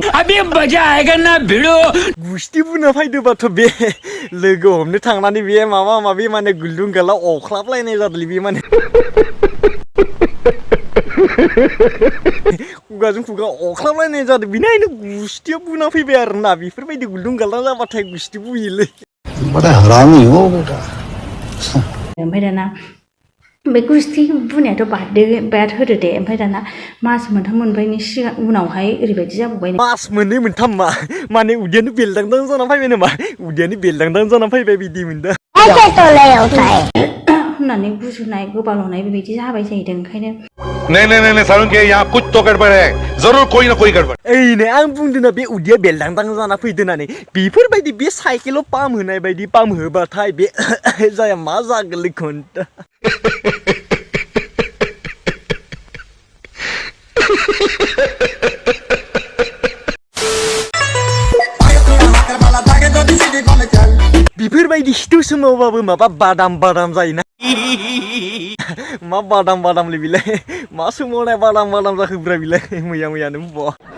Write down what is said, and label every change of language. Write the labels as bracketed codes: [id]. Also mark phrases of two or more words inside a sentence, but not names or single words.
[hi] अबे मजा आएगा ना [brx] भिडिअ गुस्ति बुना फैदोबाथ' बे लोगो हमनो थांनानै बे माबा माबि माने गुलदुं गाला अख्लाबलायनाय जादोंलै बे माने खुगाजों खुगा अख्लाबलायनाय जादों बिनिखायनो गुस्थिया बुना फैबाय आरोना बेफोरबायदि गुलदुं गाला जाबाथाय गुस्ति बुयोलै [hi] बड़ा हरामी हो बेटा [brx] ओमफ्राय दाना बे गुस्थि बुनायाथ' बाद होदो दे ओमफ्राय दाना मास मोनथाम मोनब्रैनि सिगां उनावहाय ओरैबायदि जाबावबाय मास मोननै मोनथाम माने उदैयानो बेलदांदां जाना फैबाय नामा उदैयानो बेलदांदां जाना फैबाय बिदि मोनदों होननानै गुजुनाय गोबाल'नाय बेबायदि जाबाय जाहैदों ओंखायनो [hi] नहीं सारुण के यहाँ कुछ तो गड़बड़ है जरूर कोई ना कोई गड़बड़ [brx] ओइनो आं बुंदोंना बे उदैया बेलदांदां जाना फैदों होननानै बेफोरबायदि बे साइकेलाव पाम्प होनाय बायदि पाम्प होबाथाय बे जाया मा जागोनलै घन्टा बेफोरबायदि हिथु सोमावबाबो माबा बादाम जायोना मा बादामलै बिलाय मा सोमावनाय बादाम जाखोब्रा बिलाय मैयानो बुवा